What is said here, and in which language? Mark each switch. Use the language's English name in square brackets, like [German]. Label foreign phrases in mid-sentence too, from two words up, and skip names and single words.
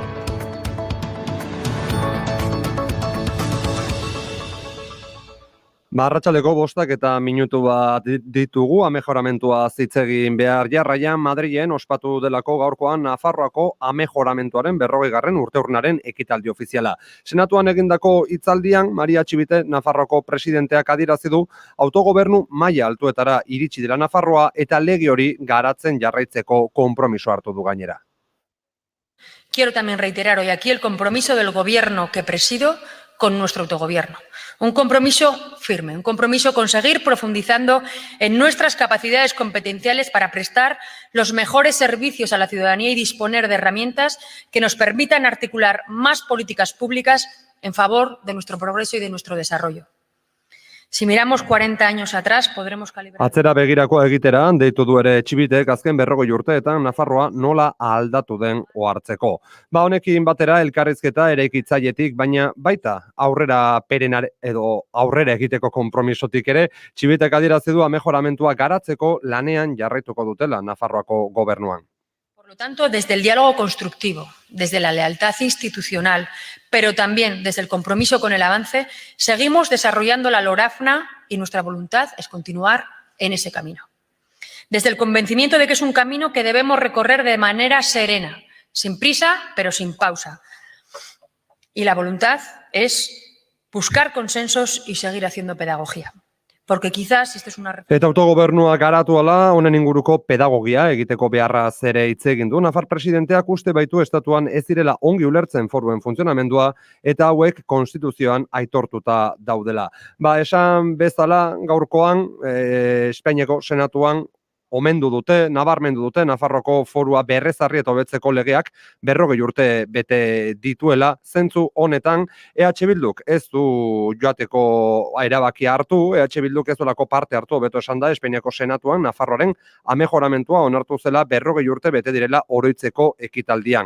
[Basque] Arratsaldeko 5 bat ditugu, amejoramentua zitzegin behar jarraian Madrilen ospatu delako gaurkoan Nafarroako amejoramentuaren 40. urteurnaren ekitaldi ofiziala. Senatuan egindako hitzaldian, Maria Txibite Nafarroako presidenteak adierazi du autogobernu maila altuetara iritsi dela Nafarroa eta lege hori garatzen jarraitzeko konpromiso hartu du gainera. [Spanish] Quiero también reiterar hoy aquí el compromiso del gobierno que presido con nuestro autogobierno. Un compromiso firme, un compromiso con seguir profundizando en nuestras capacidades competenciales para prestar los mejores servicios a la ciudadanía y disponer de herramientas que nos permitan articular más políticas públicas en favor de nuestro progreso y de nuestro desarrollo. Si miramos 40 años atrás, podremos calibrar... [Basque] Atzera begirako egitera, deitu du ere Txibitek azken 40 urteetan Nafarroa nola aldatu den ohartzeko. Honekin batera elkarrizketa eraikitzailetik, baina baita aurrera aurrera egiteko konpromisotik ere, Txibitek adierazi du amejoramentua garatzeko lanean jarraituko dutela Nafarroako gobernuan. [Spanish] Por lo tanto, desde el diálogo constructivo, desde la lealtad institucional, pero también desde el compromiso con el avance, seguimos desarrollando la LORAFNA y nuestra voluntad es continuar en ese camino. Desde el convencimiento de que es un camino que debemos recorrer de manera serena, sin prisa, pero sin pausa. Y la voluntad es buscar consensos y seguir haciendo pedagogía. Porque quizás este es una... [Basque] Eta autogobernua garatu ala, honen inguruko pedagogia egiteko beharra zere hitz egin du. Nafar presidenteak uste baitu estatuan ez direla ongi ulertzen foruen funtzionamendua eta hauek konstituzioan aitortuta daudela. Esan bezala gaurkoan Espainiako senatuan omendu dute, nabarmendu dute, Nafarroko forua berrezarri eta hobetzeko legeak 40 urte bete dituela, zentzu honetan EH Bilduk ez du joateko erabakia hartu, EH Bilduk ez dolako parte hartu, hobeto esan da, Espainiako senatuan Nafarroaren amejoramentua onartu zela 40 urte bete direla oroitzeko ekitaldian.